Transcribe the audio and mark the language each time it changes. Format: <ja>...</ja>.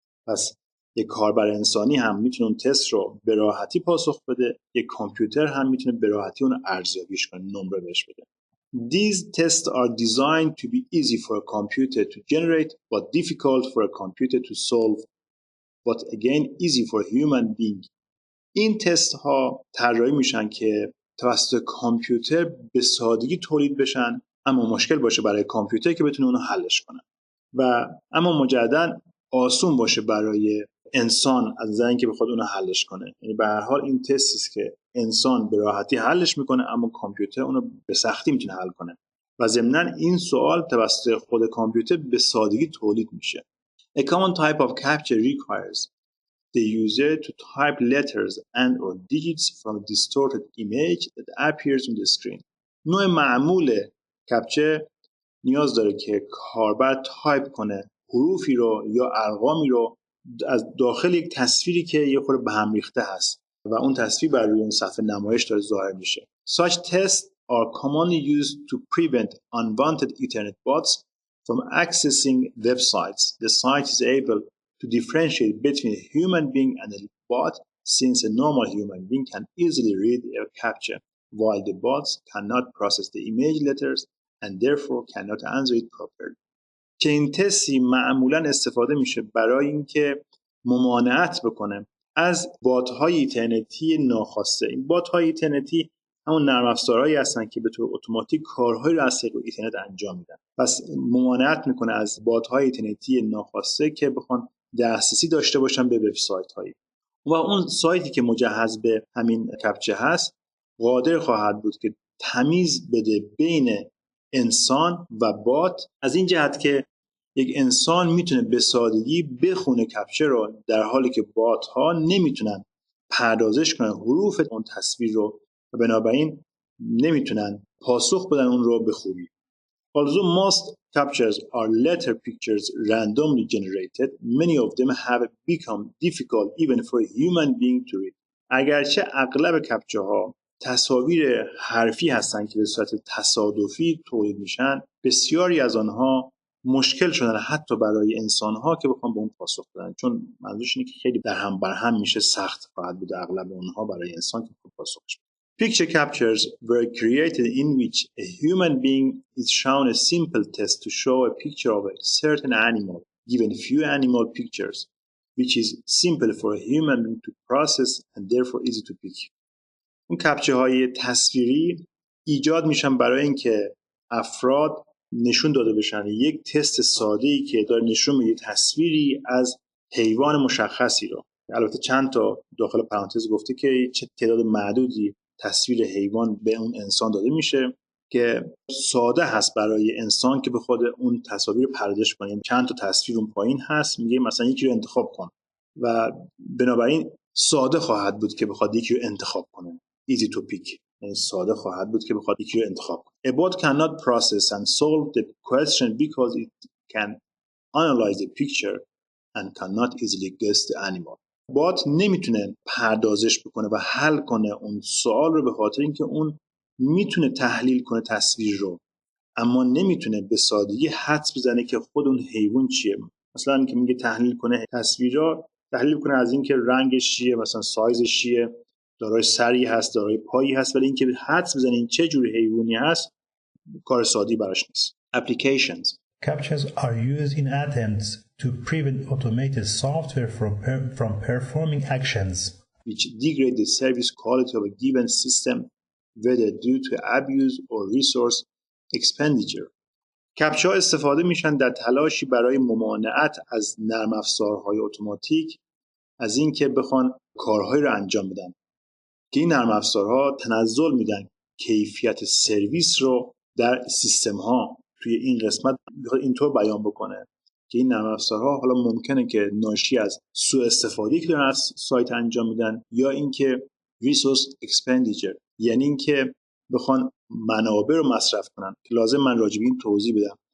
<fa>پس یک کاربر انسانی هم میتونه اون تست رو به راحتی پاسخ بده، یک کامپیوتر هم میتونه به راحتی اونو ارزیابیش کنه، نمره بهش بده.</fa> <en>These tests are designed to be easy for a computer to generate but difficult for a computer to solve, but again easy for a human being.</en> <fa>این تست ها طراحی میشن که توسط کامپیوتر به سادگی تولید بشن اما مشکل باشه برای کامپیوتر که بتونه اونو حلش کنه و اما مجددا آسون باشه برای انسان از نظر اینکه بخواد اونو حلش کنه. یعنی به هر حال این تستی است که انسان به راحتی حلش میکنه اما کامپیوتر اونو به سختی میتونه حل کنه و ضمناً این سوال توسط خود کامپیوتر به سادگی تولید میشه.</fa> <en>A common type of captcha requires the user to type letters and or digits from a distorted image that appears on the screen.</en> <fa>نوع معمول کپچه نیاز داره که کاربر تایپ کنه حروفی رو یا ارقامی رو از داخل یک تصویری که یه خورده به هم ریخته هست و اون تصویر بر روی اون صفحه نمایش داره ظاهر میشه.</fa> <en>Such tests are commonly used to prevent unwanted internet bots from accessing websites. The site is able to differentiate between a human being and a bot since a normal human being can easily read a captcha while the bots cannot process the image letters and therefore cannot answer it properly.</en> <fa>که این تستی معمولا استفاده میشه برای اینکه ممانعت بکنه از بات‌های اینترنتی ناخواسته. این بات‌های اینترنتی همون نرم افزارهایی هستن که به طور اتوماتیک کارهایی رو از طریق اینترنت انجام میدن. پس ممانعت میکنه از بات‌های اینترنتی ناخواسته که بخوان دسترسی داشته باشن به وبسایت‌هایی. و اون سایتی که مجهز به همین کپچه هست قادر خواهد بود که تمیز بده بین انسان و بات، از این جهت که یک انسان میتونه به سادگی بخونه کپچه رو در حالی که بات ها نمیتونن پردازش کنن حروف اون تصویر رو و بنابراین نمیتونن پاسخ بدن اون رو به خوبی.</fa> <en>Although most captchas are letter pictures randomly generated, many of them have become difficult even for a human being to read.</en> <fa>اگرچه اغلب کپچه ها تصاویر حرفی هستن که به صورت تصادفی تولید میشن، بسیاری از آنها مشکل شدن حتی برای انسانها که بخوام به اون پاسخ بدن، چون منظورش اینه که خیلی در هم بر هم میشه، سخت خواهد بود اغلب اونها برای انسان که پاسخش بده.</fa> <en>Picture captures were created in which a human being is shown a simple test to show a picture of a certain animal, given few animal pictures, which is simple for a human being to process and therefore easy to pick.</en> <fa>اون کپچه های تصویری ایجاد میشن برای اینکه افراد نشون داده بشن یک تست ساده‌ای که داره نشون میده تصویری از حیوان مشخصی رو. البته چند تا داخل پرانتز گفته که چه تعداد معدودی تصویر حیوان به اون انسان داده میشه که ساده هست برای انسان که بخواد اون تصاویر پردازش کنه. چند تا تصویر اون پایین هست، میگه مثلا یکی رو انتخاب کن و بنابراین ساده خواهد بود که بخواد یکی رو انتخاب کنه.</fa> <en>easy to pick.</en> <fa>یعنی ساده خواهد بود که بخواد یکی رو انتخاب کنه.</fa> <en>A bot cannot process and solve the question because it can analyze the picture and cannot easily guess the animal.</en> <fa>بات نمیتونه پردازش بکنه و حل کنه اون سوال رو به خاطر اینکه اون میتونه تحلیل کنه تصویر رو اما نمیتونه به سادگی حدس بزنه که خود اون حیوان چیه. مثلا که میگه تحلیل کنه تصویر رو، تحلیل کنه از اینکه رنگش چیه، مثلا سایزش چیه، دارای سری هست، دارای پایی هست، ولی اینکه حدس بزنه این چه جور حیوانی هست کار سادی براش نیست.</fa> <en>Applications. Captchas are used in attempts to prevent automated software from performing actions which degrade the service quality of a given system, whether due to abuse or resource expenditure.</en> <fa>کپچا استفاده میشن در تلاشی برای ممانعت از نرم افزارهای اتوماتیک از اینکه بخوان کارهایی رو انجام بدن که این نرم افزارها تنزل میدن کیفیت سرویس رو در سیستم ها. توی این قسمت اینطور بیان بکنه که این نرم افزارها حالا ممکنه که ناشی از سوء استفاده‌ای که دارن از سایت انجام میدن یا اینکه ریسورس اکسپندیچر، یعنی اینکه بخوان منابع رو مصرف کنن که لازم من راجع به این توضیح بدم.</fa>